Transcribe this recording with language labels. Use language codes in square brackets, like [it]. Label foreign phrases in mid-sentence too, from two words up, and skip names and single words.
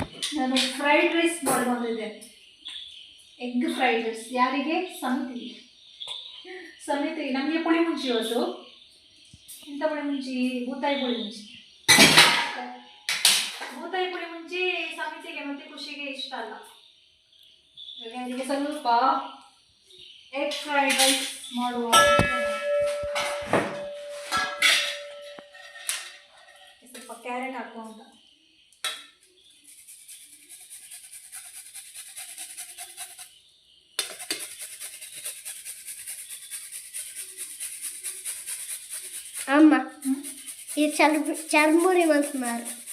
[kn] ನಾನು [en] fried rice [kn] ಮಾಡಿಕೊಂಡಿದ್ದೇನೆ. [en] egg fried rice. [kn] ಯಾರಿಗೆ? ಸಮಿತಿ ನಮಗೆ ಪುಳಿ ಮುಂಚಿ ಇವತ್ತು. ಇಂಥ ಪುಳಿ ಮುಂಚಿ, ಬೂತಾಯಿ ಪುಳಿ ಮುಂಚಿ. ಬೂತಾಯಿ ಪುಳಿ ಮುಂಚಿ ಸಮಿತಿಗೆ ಮತ್ತು ಖುಷಿಗೆ ಇಷ್ಟ ಅಲ್ಲ. ಅದಕ್ಕೆ ಸ್ವಲ್ಪ [en] egg fried rice [kn] ಮಾಡುವ. ಸ್ವಲ್ಪ ಕ್ಯಾರೆಟ್ ಹಾಕುವ ಅಂತ. ಅಮ್ಮ ಈ ಚರ್ಮುರಿ ಮಾಡ್ತಾರೆ.